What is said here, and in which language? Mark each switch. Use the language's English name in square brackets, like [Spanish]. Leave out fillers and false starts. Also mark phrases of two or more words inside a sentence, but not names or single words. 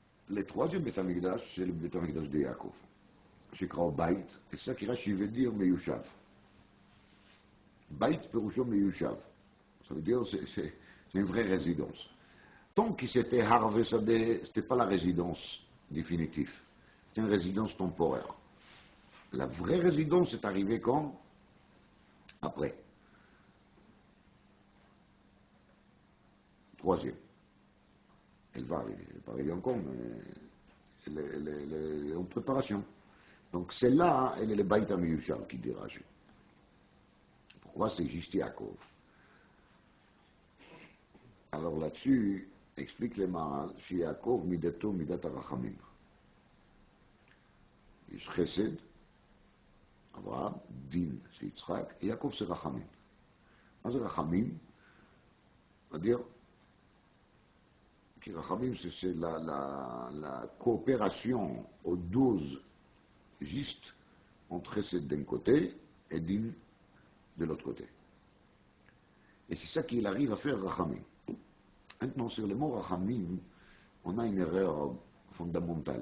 [French] le troisième Beth Amikdash, c'est le Beth Amikdash de Yaakov. [Hebrew] שקראו בית, [French] et ça qui Rashi veut dire מיושב. [Hebrew] בית פירושו מיושב. [French] Ça veut dire c'est une vraie résidence. Tant que c'était Harvey Sadeh, ce n'était pas la résidence définitive. C'était une résidence temporaire. La vraie résidence est arrivée quand? Après. Troisième. Elle va arriver. Elle n'est pas arrivée encore, mais elle est en préparation. Donc celle-là, elle est le [Hebrew] בית המיושב [French] qui dit Rashi. Pourquoi c'est juste Yaakov? Alors là-dessus, explique les Maharal, chez Yaakov, Midato, [Hebrew] מידת הרחמים. יש חסד, אברהם, דין, c'est יצחק, [French] et Yaakov c'est [Hebrew] רחמים. מה זה רחמים? [French] c'est-à-dire, [Hebrew] כי רחמים [French] c'est la coopération aux doses justes entre חסד d'un côté et דין de l'autre côté. Et c'est ça qu'il arrive à faire רחמים. Maintenant, sur le mot רחמים, on a une erreur fondamentale.